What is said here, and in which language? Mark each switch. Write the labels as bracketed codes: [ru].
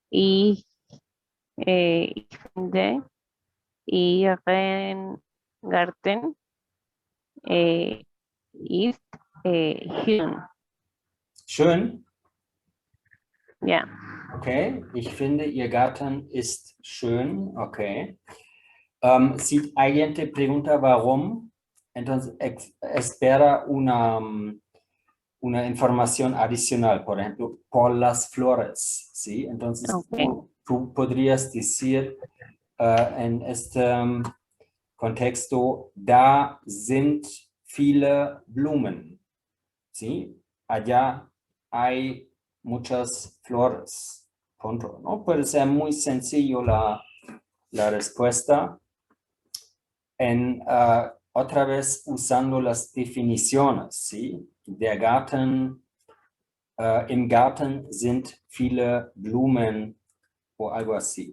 [de] Ich finde Ihren Garten ist schön. Schön? Ja. Okay, ich finde, Ihr Garten ist schön. Okay. [es] Si alguien te pregunta warum, entonces espera una información adicional, por ejemplo, por las flores, ¿sí? Entonces, Okay. tú podrías decir en este contexto, [de] da sind viele Blumen, [es] ¿sí? Allá hay muchas flores, punto, ¿no? Puede ser muy sencillo la respuesta. Otra vez usando las definiciones, ¿sí? [de] Der Garten, im Garten sind viele Blumen [es] o algo así.